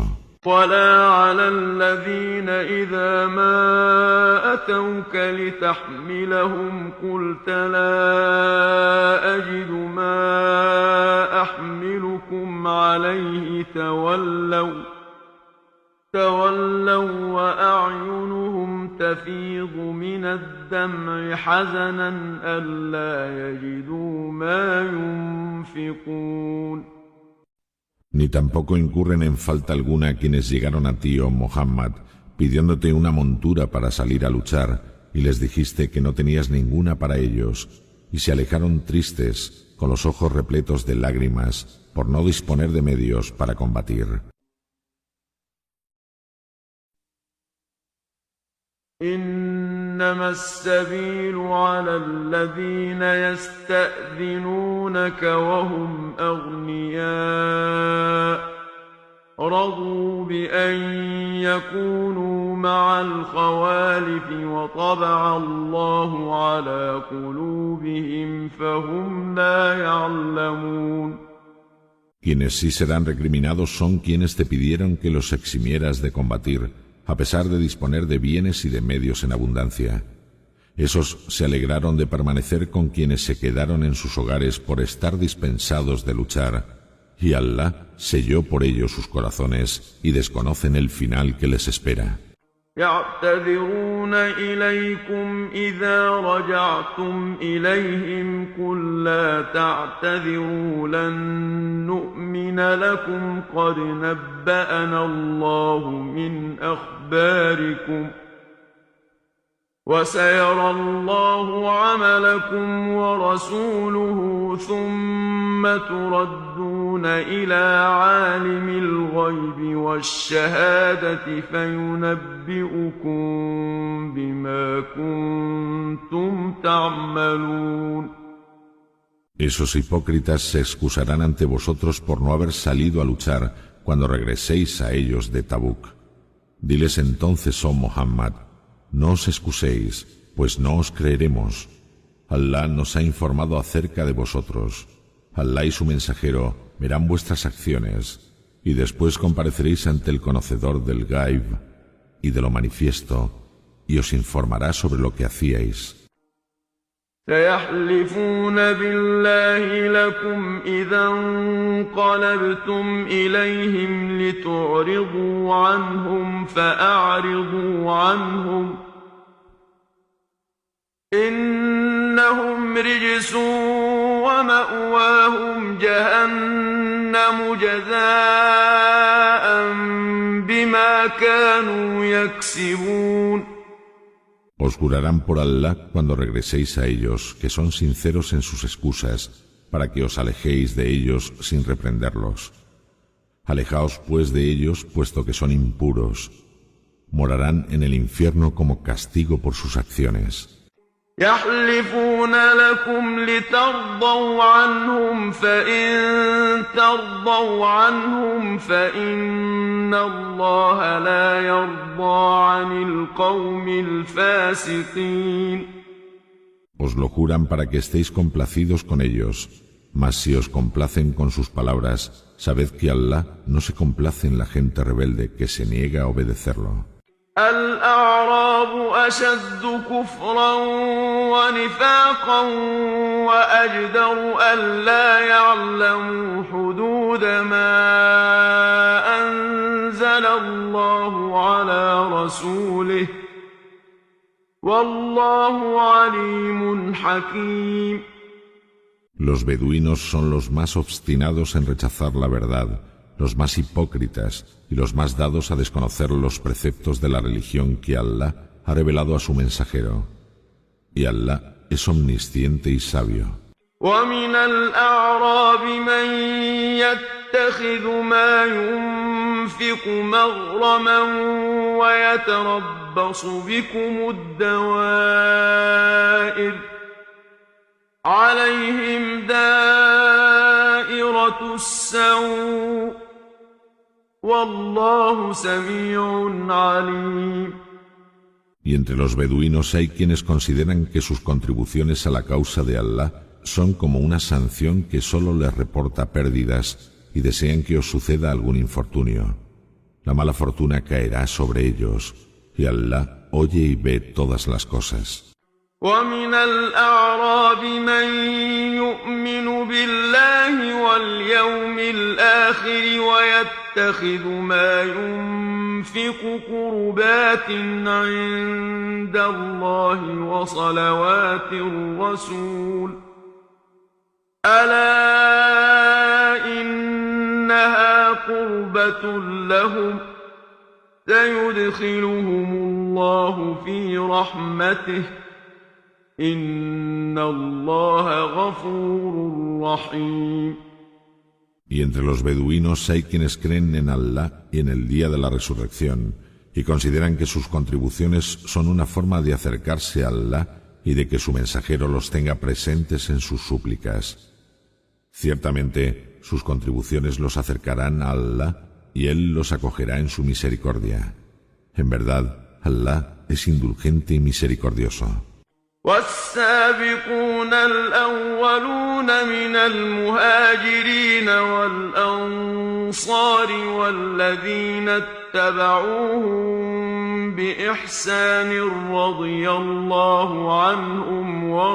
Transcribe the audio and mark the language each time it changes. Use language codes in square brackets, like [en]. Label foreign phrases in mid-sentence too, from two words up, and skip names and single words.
[ar] ولا على الذين إذا ما أتوك لتحملهم قلت لا أجد ما أحملكم عليه تولوا وأعينهم تفيض من الدمع حزنا ألا يجدوا ما ينفقون. [es] Ni tampoco incurren en falta alguna quienes llegaron a ti, oh Muhammad, pidiéndote una montura para salir a luchar, y les dijiste que no tenías ninguna para ellos, y se alejaron tristes, con los ojos repletos de lágrimas, por no disponer de medios para combatir. [ar] إنما السبيل على الذين يستأذنونك وهم أغنياء رضوا بأن يكونوا مع الخوالف وطبع الله على قلوبهم فهم لا يعلمون. [es] Quienes sí serán recriminados son quienes te pidieron que los eximieras de combatir, a pesar de disponer de bienes y de medios en abundancia. Esos se alegraron de permanecer con quienes se quedaron en sus hogares por estar dispensados de luchar, y Allah selló por ellos sus corazones y desconocen el final que les espera. [ar] يعتذرون إليكم إذا رجعتم إليهم قل لا تعتذروا لن نؤمن لكم قد نبأنا الله من أخباركم وسيرى الله عملكم ورسوله ثم تردون إلى عالم الغيب والشهادة فينبئكم بما كنتم تعملون. [es] Esos hipócritas se excusarán ante vosotros por no haber salido a luchar cuando regreséis a ellos de Tabuk. Diles entonces, oh Muhammad, no os excuséis, pues no os creeremos. Allah nos ha informado acerca de vosotros. Allah y su mensajero verán vuestras acciones, y después compareceréis ante el conocedor del Ghaib y de lo manifiesto, y os informará sobre lo que hacíais. [ar] سيحلفون بالله لكم إذا انقلبتم إليهم لتعرضوا عنهم فأعرضوا عنهم إنهم رجس ومأواهم جهنم جزاء بما كانوا يكسبون. [es] Os jurarán por Allah cuando regreséis a ellos que son sinceros en sus excusas, para que os alejéis de ellos sin reprenderlos. Alejaos pues de ellos, puesto que son impuros. Morarán en el infierno como castigo por sus acciones. [ar] يحلفون لكم لترضوا عنهم فإن ترضوا عنهم فإن الله لا يرضى عن القوم الفاسقين. [es] Os lo juran para que estéis complacidos con ellos, mas si os complacen con sus palabras, sabed que Allah no se complace en la gente rebelde que se niega a obedecerlo. [ar] الأعراب أشد كفرا ونفاقا وأجدر ألا يعلموا حدود ما أنزل الله على رسوله والله عليم حكيم. [es] Los beduinos son los más obstinados en rechazar la verdad, los más hipócritas y los más dados a desconocer los preceptos de la religión que Allah ha revelado a su mensajero. Y Allah es omnisciente y sabio. [ar] ومن الأعراب من يتخذ ما ينفق مغرما ويتربص بكم الدوائر عليهم دائرة السوء والله سميع عليم. [es] Y entre los beduinos hay quienes consideran que sus contribuciones a la causa de Allah son como una sanción que solo les reporta pérdidas y desean que os suceda algún infortunio. La mala fortuna caerá sobre ellos, y Allah oye y ve todas las cosas. [ar] ومن الأعراب من يؤمن بالله واليوم الآخر ويتخذ ما ينفق قربات عند الله وصلوات الرسول ألا إنها قربة لهم سيدخلهم الله في رحمته إن الله غفور رحيم. [es] Y entre los beduinos hay quienes creen en Allah y en el día de la resurrección, y consideran que sus contribuciones son una forma de acercarse a Allah y de que su mensajero los tenga presentes en sus súplicas. Ciertamente, sus contribuciones los acercarán a Allah y Él los acogerá en su misericordia. En verdad, Allah es indulgente y misericordioso. [ar] والسابقون الأولون من المهاجرين والأنصار والذين اتبعوهم بإحسان رضي الله عنهم